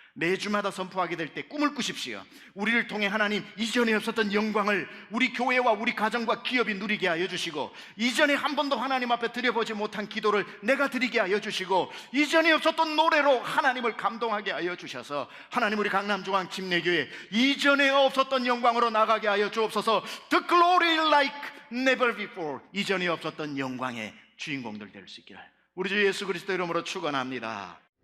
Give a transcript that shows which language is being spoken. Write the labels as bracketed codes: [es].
[ko] 매주마다 선포하게 될 때 꿈을 꾸십시오. 우리를 통해 하나님 이전에 없었던 영광을 우리 교회와 우리 가정과 기업이 누리게 하여 주시고, 이전에 한 번도 하나님 앞에 드려보지 못한 기도를 내가 드리게 하여 주시고, 이전에 없었던 노래로 하나님을 감동하게 하여 주셔서 하나님 우리 강남중앙 침례교회 이전에 없었던 영광으로 나가게 하여 주옵소서. [en] The glory like never before. [ko] 이전에 없었던 영광의 주인공들 될 수 있기를 우리 주 예수 그리스도 이름으로 축원합니다.